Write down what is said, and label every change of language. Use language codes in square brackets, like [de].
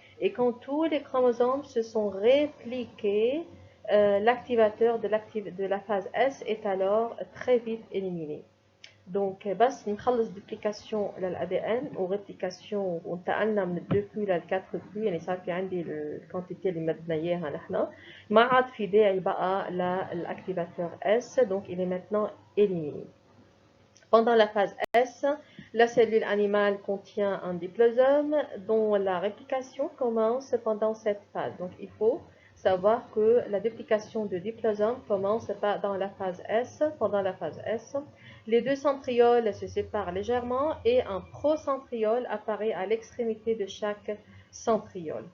[fr] Et quand tous les chromosomes se sont répliqués, l'activateur de la phase S est alors très vite éliminé. [ar] دونك بس نخلص دوبليكاسيون للأدي ان وريبليكاسيون وانتقلنا من 2 كيو لل 4 كيو، يعني صار في عندي الكونتيتي اللي مدنا اياها نحن، ما عاد في داعي بقى للاكتيفاتور S، [fr] donc il est maintenant éliminé. Pendant la phase S, la cellule animale contient un diplosome dont la réplication commence pendant cette phase. Donc il faut savoir que la duplication de diplosome commence dans la phase S. Pendant la phase S, les deux centrioles se séparent légèrement et un procentriole apparaît à l'extrémité de chaque centriole.